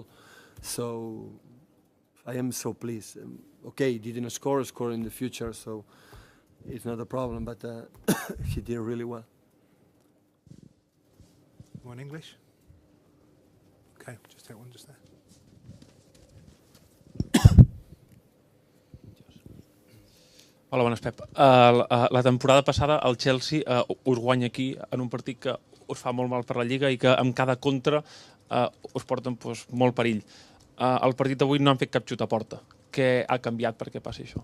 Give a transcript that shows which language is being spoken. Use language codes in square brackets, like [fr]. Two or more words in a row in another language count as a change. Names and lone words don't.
[en] So I am so pleased. Okay, he didn't score in the future, so it's not a problem, but he did really well. One English? Okay, just take one just there. [ca] Hola, bones, Pep. La temporada passada el Chelsea us guanya aquí en un partit que us fa molt mal per la Lliga i que amb cada contra us porten molt perill. El partit d'avui no han fet cap xut a porta. Què ha canviat perquè passi això?